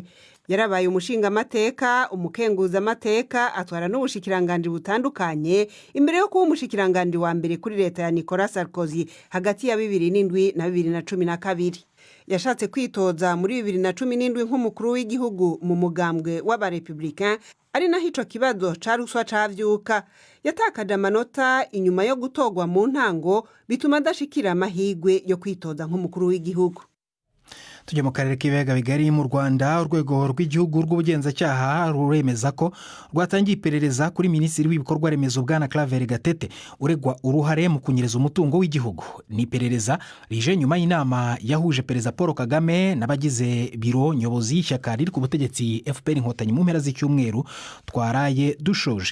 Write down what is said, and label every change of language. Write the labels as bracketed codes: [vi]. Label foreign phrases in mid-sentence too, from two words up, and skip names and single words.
[rn] Yarabaye umushingamateka, umukenguzamateka, atwara n'ubushikiranganje butandukanye imbere yo kuba umushikiranganje wa mbere kuri leta ya Nicolas Sarkozy hagati ya 2007 na 2012. Yashatse kwitoza muri 2017 nk'umukuru w'igihugu mu mugambwe w'abarepublicain, ari naho ico kibazo ca ruswa cavyuka. Yatakaje amanota inyuma yo gutogwa mu ntango bituma adashikira amahigwe yo kwitoza nk'umukuru w'igihugu. [rw] Tujye mu karere k'ibiyaga bigari mu Rwanda. Urwego rw'igihugu rw'ubugenzacyaha ruremeza ko rwatangiye iperereza kuri minisitiri w'ibikorwa remezo Bwana Claver Gatete uregwa uruhare mu kunyereza umutungo w'igihugu. Ni iperereza rije nyuma y'inama yahuje Perezida Paul Kagame n'abagize biro nyobozi y'ishyaka riri ku butegetsi FPR Inkotanyi mu mpera z'icyumweru twaraye dushoje.